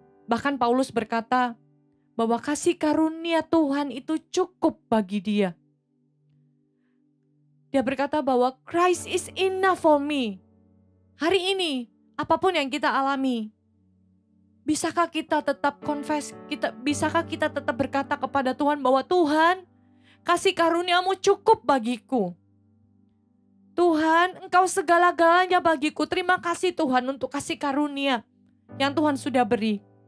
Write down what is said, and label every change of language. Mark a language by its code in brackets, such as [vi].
[id] Bahkan Paulus berkata bahwa kasih karunia Tuhan itu cukup bagi dia. Dia berkata bahwa [en] Christ is enough for me. [id] Hari ini, apapun yang kita alami, bisakah kita tetap confess, bisakah kita tetap berkata kepada Tuhan bahwa Tuhan, kasih karuniamu cukup bagiku. Tuhan, Engkau segala-galanya bagiku. Terima kasih Tuhan untuk kasih karunia yang Tuhan sudah beri.